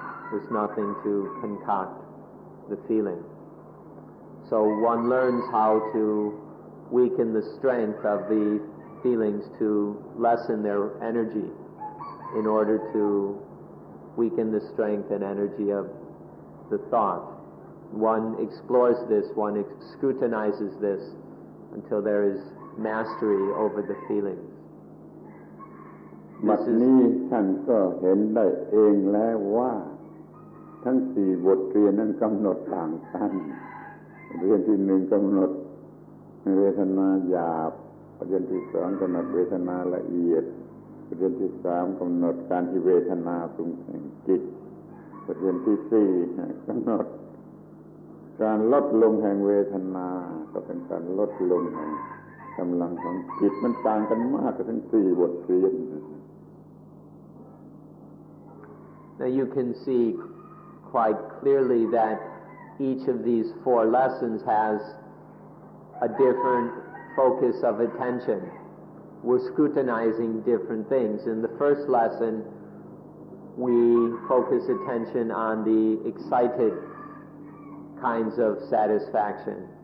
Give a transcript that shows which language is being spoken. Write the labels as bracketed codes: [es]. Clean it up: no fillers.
[en] There's nothing to concoct the feeling. So one learns how to weaken the strength of the feelings to lessen their energy in order to weaken the strength and energy of the thought. One explores this, one scrutinizes this until there is mastery over the feelings. [th] บัดนี้ท่านก็เห็นได้เองแล้วว่าทั้งสี่บทเรียนนั้นกำหนดต่างกันเรียนที่หนึ่งกำหนดเวทนาหยาบเรียนที่สองกำหนดเวทนาละเอียดเรียนที่สามกำหนดการที่เวทนาปรุงแต่งจิตเรียนที่สี่กำหนดการลดลงแห่งเวทนาก็เป็นการลดลงแห่งกำลังของจิตมันต่างกันมากกับทั้งสี่บทเรียน [en] Now you can see quite clearly that each of these four lessons has a different focus of attention. We're scrutinizing different things. In the first lesson, we focus attention on the excited kinds of satisfaction.